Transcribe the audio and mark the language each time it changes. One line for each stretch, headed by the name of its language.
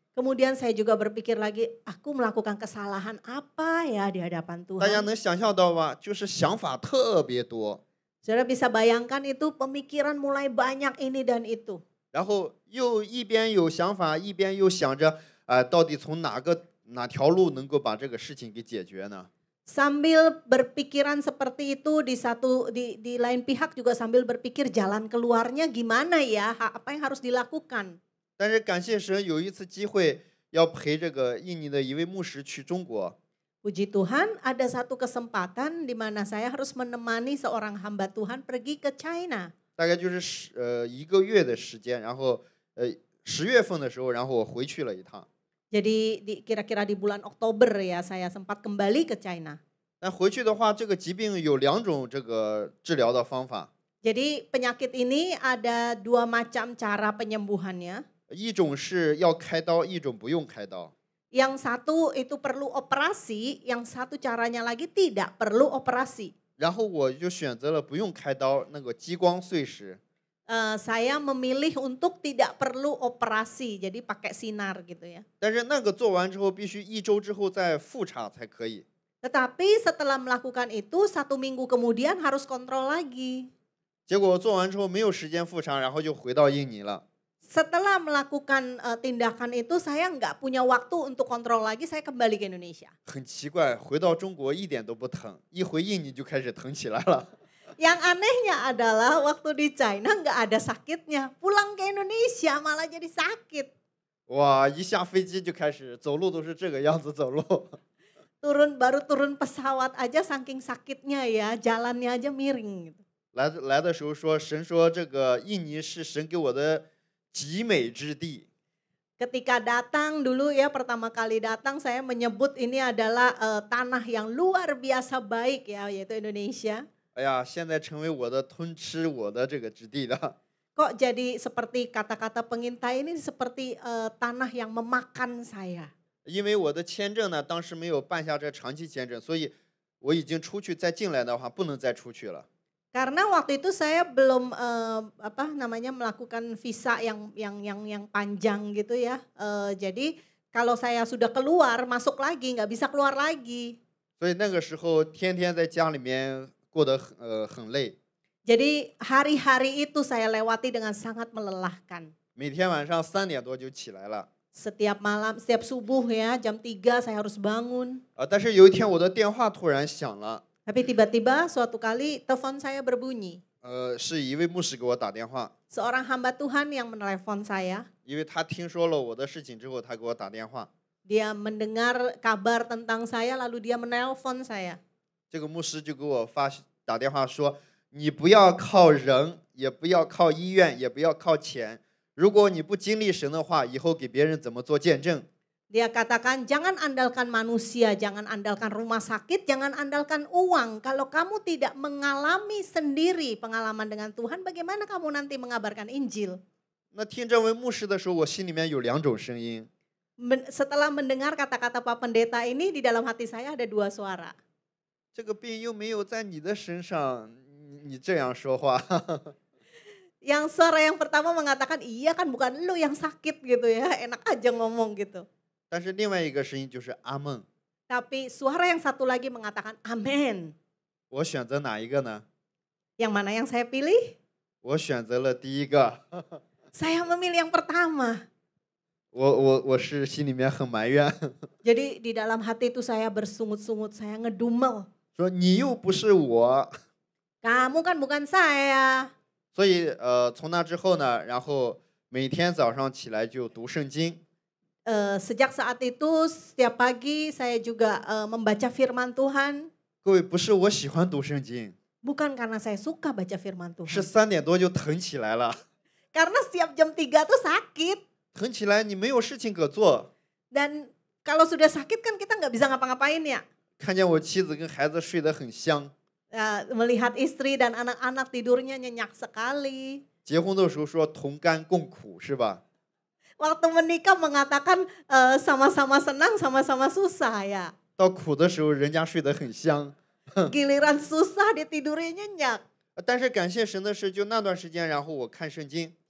Indonesian: Kemudian saya juga berpikir lagi, aku melakukan kesalahan apa ya di hadapan
Chinese: 大家
Indonesian: Tuhan?
Chinese: 能想象到吧？就是想法特别多，
Indonesian: Saudara bisa bayangkan itu pemikiran mulai banyak ini dan itu.
Chinese: 然后又一边有想法，一边又想着，到底从哪条路能够把这个事情给解决呢？
Indonesian: Sambil berpikiran seperti itu di lain pihak juga sambil berpikir jalan keluarnya gimana ya, apa yang harus dilakukan.
Chinese: 但是感谢神，有一次机会要陪这个印尼的一位牧师去中国，
Indonesian: Puji Tuhan ada satu kesempatan di mana saya harus menemani seorang hamba Tuhan pergi ke China.
Chinese: 大概就是1个月的时间，然后10月份的时候，然后我回去了一趟。
Indonesian: Jadi kira-kira di bulan Oktober ya saya sempat kembali ke China.
Chinese: 但回去的话，这个疾病有2种这个治疗的方法，
Indonesian: Jadi penyakit ini ada 2 macam cara penyembuhannya.
Chinese: 一种是要开刀，一种不用开刀。
Indonesian: Yang satu itu perlu operasi, yang satu caranya lagi tidak perlu operasi.
Chinese: 然后我就选择了不用开刀，那个激光碎石。
Indonesian: Saya memilih untuk tidak perlu operasi, jadi pakai sinar gitu ya.
Chinese: 但是那个做完之后，必须1周之后再复查才可以。
Indonesian: Tetapi setelah melakukan itu 1 minggu kemudian harus kontrol lagi.
Chinese: 结果做完之后没有时间复查，然后就回到印尼了。
Indonesian: Setelah melakukan tindakan itu saya nggak punya waktu untuk kontrol lagi, saya kembali ke Indonesia.
Chinese: 很奇怪，回到中国一点都不疼，一回印尼就开始疼起来了。
Indonesian: Yang anehnya adalah waktu di China nggak ada sakitnya, pulang ke Indonesia malah jadi sakit.
Chinese: 哇，一下飞机就开始走路都是这个样子走路。
Indonesian: Baru turun pesawat aja saking sakitnya ya, jalannya aja miring gitu.
Chinese: 来的时候说，神说这个印尼是神给我的极美之地。
Indonesian: Ketika datang dulu ya, pertama kali datang saya menyebut ini adalah tanah yang luar biasa baik ya, yaitu Indonesia.
Chinese: 哎呀，现在成为我的吞吃我的这个之地了。
Indonesian: Kok jadi seperti kata-kata pengintai ini seperti tanah yang memakan saya.
Chinese: 因为我的签证呢，当时没有办下这长期签证，所以我已经出去再进来的话，不能再出去了。
Indonesian: Karena waktu itu saya belum melakukan visa yang panjang gitu ya. Jadi kalau saya sudah keluar masuk lagi nggak bisa keluar lagi.
Chinese: 所以那个时候天天在家里面过得很累。
Indonesian: Jadi hari-hari itu saya lewati dengan sangat melelahkan.
Chinese: 每天晚上3点多就起来了。
Indonesian: Setiap malam, setiap subuh ya, jam 3 saya harus bangun.
Chinese: 但是有一天我的电话突然响了。
Indonesian: Tapi tiba-tiba suatu kali telepon saya berbunyi.
Chinese: 是一位牧师给我打电话。
Indonesian: Seorang hamba Tuhan yang menelepon saya.
Chinese: 因为他听说了我的事情之后，他给我打电话。
Indonesian: Dia mendengar kabar tentang saya lalu dia menelpon saya.
Chinese: 这个牧师就给我打电话说，你不要靠人，也不要靠医院，也不要靠钱。如果你不经历神的话，以后给别人怎么做见证？
Indonesian: Dia katakan jangan andalkan manusia, jangan andalkan rumah sakit, jangan andalkan uang. Kalau kamu tidak mengalami sendiri pengalaman dengan Tuhan, bagaimana kamu nanti mengabarkan Injil?
Chinese: 那听这位牧师的时候，我心里面有2种声音。
Indonesian: Setelah mendengar kata-kata Pak Pendeta ini, di dalam hati saya ada 2 suara.
Chinese: 这个病又没有在你的身上，你这样说话。
Indonesian: Yang suara yang pertama mengatakan, iya kan bukan lu yang sakit gitu ya, enak aja ngomong gitu.
Chinese: 但是另外一个声音就是阿门。
Indonesian: Tapi suara yang satu lagi mengatakan amin.
Chinese: 我选择哪一个呢？
Indonesian: Yang mana yang saya pilih?
Chinese: 我选择了第一个。
Indonesian: Saya memilih yang pertama.
Chinese: 我是心里面很埋怨。
Indonesian: Jadi di dalam hati itu saya bersungut-sungut, saya ngedumel.
Chinese: 说你又不是我。
Indonesian: Kamu kan bukan saya.
Chinese: 所以从那之后呢，然后每天早上起来就读圣经。
Indonesian: Sejak saat itu setiap pagi saya juga membaca firman Tuhan.
Chinese: 各位，不是我喜欢读圣经，
Indonesian: Bukan karena saya suka baca firman
Chinese: 是
Indonesian: Tuhan.
Chinese: 3点多就疼起来了。
Indonesian: Karena setiap jam 3 tuh sakit.
Chinese: 疼起来你没有事情可做。
Indonesian: Dan kalau sudah sakit kan kita nggak bisa ngapa-ngapain ya.
Chinese: 看见我妻子跟孩子睡得很香。
Indonesian: Melihat istri dan anak-anak tidurnya nyenyak sekali.
Chinese: 结婚的时候说同甘共苦是吧？
Indonesian: Waktu menikah mengatakan sama-sama senang, sama-sama susah ya.
Chinese: 到苦的时候人家睡得很香。
Indonesian: Giliran susah dia tidurnya nyenyak.
Chinese: 但是感谢神的是，就那段时间，然后我看圣经。